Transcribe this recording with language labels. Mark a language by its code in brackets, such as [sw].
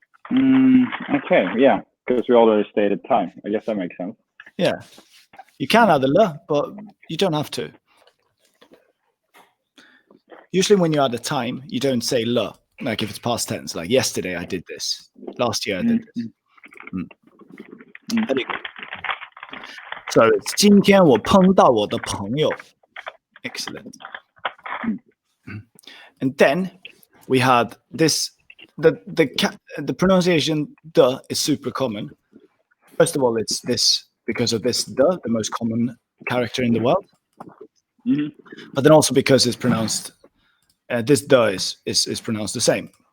[en] Okay, yeah, because we already stated time. I guess that makes sense. Yeah. You can add the le, but you don't have to. Usually when you add a time, you don't say le, like if it's past tense, like yesterday I did this, last year I did this. So it's [zh] 今天我碰到我的朋友. [en] Excellent. And then we had this, the pronunciation the is super common. First of all, it's this because of this the most common character in the world. But then also because it's pronounced, this the is pronounced the same.